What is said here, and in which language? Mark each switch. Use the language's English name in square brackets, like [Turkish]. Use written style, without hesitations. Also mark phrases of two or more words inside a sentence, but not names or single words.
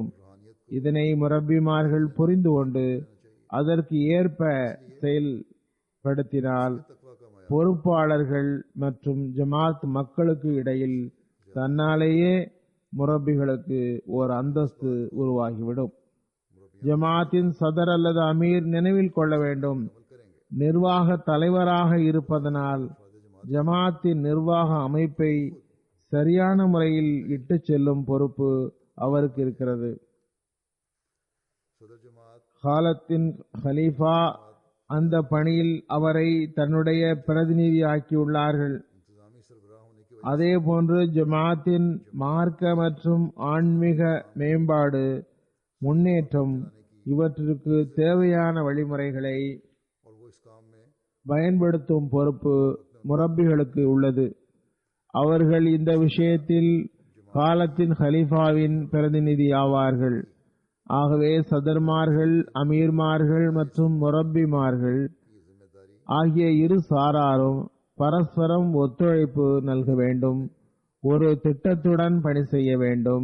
[Tamil] இதனை முரப்பிமார்கள் புரிந்து கொண்டு அதற்கு ஏற்ப செயல்படுத்தினால் பொறுப்பாளர்கள் மற்றும் ஜமாத் மக்களுக்கு இடையில் தன்னாலேயே முரப்பிகளுக்கு ஓர் அந்தஸ்து உருவாகிவிடும். ஜமாத்தின் சதர் அல்லது அமீர் நினைவில் கொள்ள வேண்டும், நிர்வாக தலைவராக இருப்பதனால் ஜமாத்தின் நிர்வாக அமைப்பை சரியான முறையில் இட்டுச் செல்லும் பொறுப்பு அவருக்கு இருக்கிறது. [Hindi] सदर जमात [Tamil] காலத்தின் ஹலீஃபா அந்த பணியில் அவரை தன்னுடைய பிரதிநிதியாக்கியுள்ளார்கள். [Hindi] इंतजामी सरबराह होने की [Tamil] அதே போன்று ஜமாத்தின் மார்க்க மற்றும் ஆன்மீக மேம்பாடு, முன்னேற்றம் இவற்றிற்கு தேவையான வழிமுறைகளை [Hindi] और वो इस काम में [Tamil] பயன்படுத்தும் பொறுப்பு முரப்பிகளுக்கு உள்ளது. அவர்கள் இந்த விஷயத்தில் காலத்தின் ஹலீஃபாவின் பிரதிநிதி ஆவார்கள். ஆகவே சதர்மார்கள், அமீர்மார்கள் மற்றும் முரப்பிமார்கள் ஆகிய இரு சாராரும் பரஸ்பரம் ஒத்துழைப்பு நல்க வேண்டும், ஒரு திட்டத்துடன் பணி செய்ய வேண்டும்.